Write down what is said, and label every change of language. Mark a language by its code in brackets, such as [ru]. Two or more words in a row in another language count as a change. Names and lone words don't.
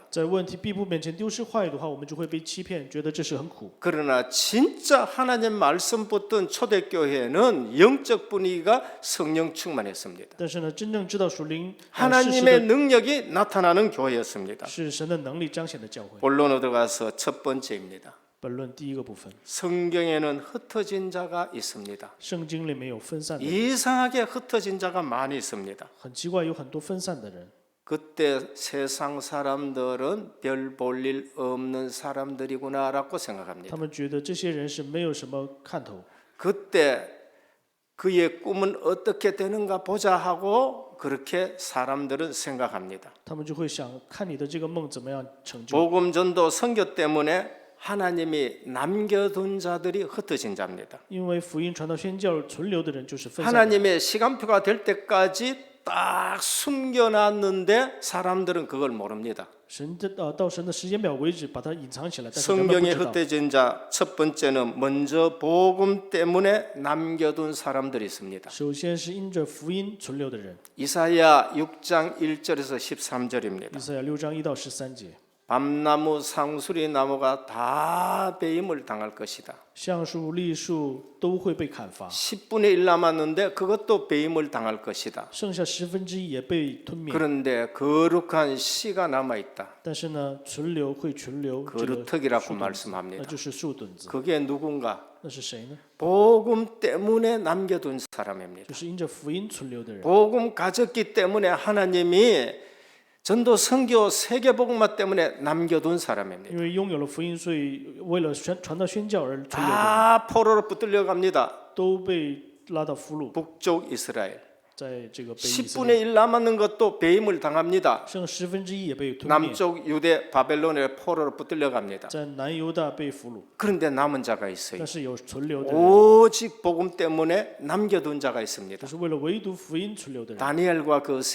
[zh] 在问题逼迫面前丢失话语的话，我们就会被欺骗，觉得这是很苦。 [ko] 그러나 진짜 하나님 말씀 붙든 초대교회는 영적 분위기가 성령 충만했습니다. [zh] 但是呢，真正知道属灵事实 [ko] 하나님의 [zh] 的 [ko] 능력이 나타나는 교회였습니다. [zh] 是神的能力彰显的教会。 [ko] 본론으로 들어가서 첫 번째입니다. [zh] 本论第一个部分， [ko] 성경에는 흩어진 자가 있습니다. [zh] 圣经里面有分散的人， [ko] 이상하게 흩어진 자가 많이 있습니다. [zh] 很奇怪，有很多分散的人。 [ko] 그때 세상 사람들은 별 볼 일 없는 사람들이구나라고 생각합니다. [zh] 他们觉得这些人是没有什么看头， [ko] 그때 그의 꿈은 어떻게 되는가 보자 하고 그렇게 사람들은 생각합니다. [zh] 他们就会想看你的这个梦怎么样成就。 [ko] 복음 전도 선교 때문에 하나님이 남겨둔 자들이 흩어진 자입니다. [zh] 因为福音传到宣教存留的人就是分散的人。 [ko] 하나님의 시간표가 될 때까지 딱 숨겨놨는데 사람들은 그걸 모릅니다. [zh] 神的到神的时间表为止，把它隐藏起来，但是人们不 [ko] 성경에 [zh] 知道。 [ko] 흩어진 자 첫 번째는 먼저 복음 때문에 남겨둔 사람들이 있습니다. [zh] 首先是因着福音存留的人， [ko] 이사야 6장 1절에서 13절입니다. [zh] 以赛亚6章1到13节。 [ko] 밤나무, 상수리 나무가 다 배임을 당할 것이다. [zh] 橡树、栗树都会被砍伐， [ko] 10분의 1 남았는데 그것도 배임을 당할 것이다. [zh] 剩下1/10也被吞灭。 [ko] 그런데 거룩한 씨가 남아 있다. [zh] 但是呢，存留会存留这个 [ko] 거루터기라고 [zh] 树墩子， [ko] 말씀합니다. [zh] 那就是树墩子。 [ko] 그게 누군가? [zh] 那是谁呢？ [ko] 복음 때문에 남겨둔 사람입니다. [zh] 就是因着福音存留的人。 [ko] 복음 가졌기 때문에 하나님이 전도 선교 세계복음화 때문에 남겨둔 사람입니다. [zh] 因为拥有了福音，所以为了传道宣教而存留的人， [ko] 다 포로로 붙들려 갑니다. [zh] 都被拉到俘虏， [ko] 북쪽 이스라엘. [zh] 在这个北以色列， [ko] 10분의 1 남았는 것도 배임을 당합니다. [zh] 剩1/10也被吞灭， [ko] 남쪽 유대 바벨론의 포로로 붙들려 갑니다. [zh] 在南犹大被俘虏。 [ko] 그런데 남은 자가 있어요. [zh] 但是有存留的人， [ko] 오직 복음 때문에 남겨둔 자가 [zh] 就 [ko] 있습니다. [zh] 是为了唯独福音存留的人， [ko] 다니엘과 그 세